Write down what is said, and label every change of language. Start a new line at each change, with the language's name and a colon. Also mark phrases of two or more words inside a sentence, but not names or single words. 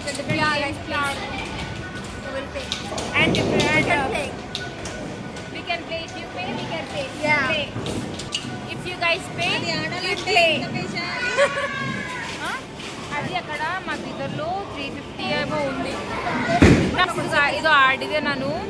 English: And we can play. If you pay, we can play. Yeah. Play. If you guys pay, you play.
Telugu: అది అక్కడ మా దగ్గరలో 350 ఏమో ఉంది.
Kannada: ಇದು ಆಡಿದೆ ನಾನು.